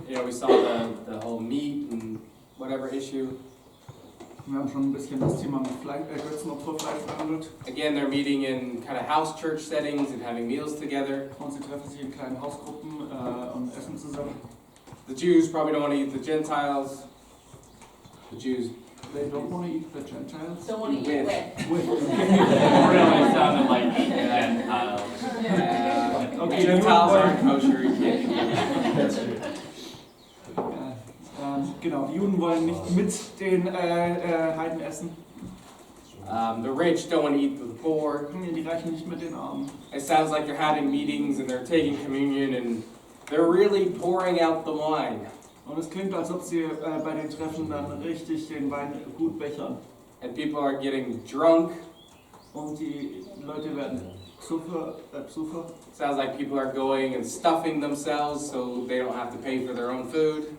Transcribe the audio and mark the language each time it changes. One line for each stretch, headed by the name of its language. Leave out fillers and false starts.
English: You know, we saw the whole meat and whatever issue.
German: Wir haben schon ein bisschen das Thema mit Götzenopferfleisch behandelt.
English: Again, they're meeting in kind of house church settings and having meals together.
German: Und sie treffen sich in kleinen Hausgruppen und essen zusammen.
English: The Jews probably don't want to eat the Gentiles. The Jews. They don't want to eat the Gentiles. Don't want to eat wet. Really sounded like Gentiles. Okay, Gentiles aren't kosher. You can't eat.
German: Genau, die Juden wollen nicht mit den Heiden essen.
English: The rich don't want to eat with the poor.
German: Die Reichen nicht mit den Armen.
English: It sounds like they're having meetings and they're taking communion and they're really pouring out the wine.
German: Und es klingt, als ob sie bei den Treffen dann richtig den Wein gut bechern.
English: And people are getting drunk.
German: Und die Leute werden Psuffer.
English: Sounds like people are going and stuffing themselves so they don't have to pay for their own food.